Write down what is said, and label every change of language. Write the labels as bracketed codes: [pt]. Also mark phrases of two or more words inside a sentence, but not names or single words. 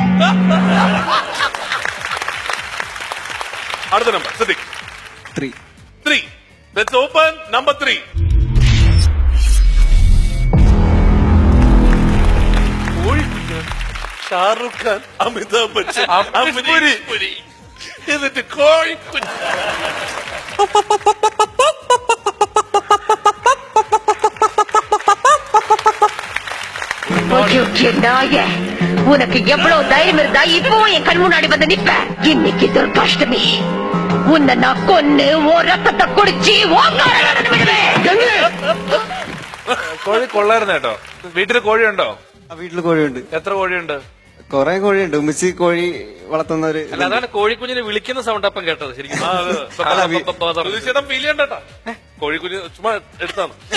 [ml] അടുത്ത നമ്പർ സിദ്ദിഖ്. 3. [en] let's open number 3. [ml] ഷാറൂഖ് ഖാൻ, അമിതാഭ് ബച്ചൻ, അമരീഷ് പുരി. എന്നിട്ട് കോഴിക്കുഞ്ഞ്. [ta] உனக்கு எவ்வளவு தைரியம் இருந்தா இப்போ என் கண் முன்னாடி வந்து நிப்ப? இன்னைக்கு துர்காஷ்டமி, உன்னை நான் கொன்னு ஓ ரத்தத்தை குடிச்சு [ml] കോഴി കൊള്ളായിരുന്നു കേട്ടോ. വീട്ടിൽ കോഴിയുണ്ടോ? വീട്ടിൽ കോഴിയുണ്ട്. എത്ര കോഴിയുണ്ട്? കൊറേ കോഴിയുണ്ട്. ഉമ്മച്ചി കോഴി വളർത്തുന്നവര്. അല്ല, അതാണ് കോഴിക്കുഞ്ഞിനെ വിളിക്കുന്ന സൗണ്ട് അപ്പം കേട്ടത് ശരിക്കും. പ്രതിഷേധം ഫീൽ ചെയ്യണ്ടട്ടാ. കോഴിക്കുഞ്ഞ് ചുമ്മാ എടുത്താണ്.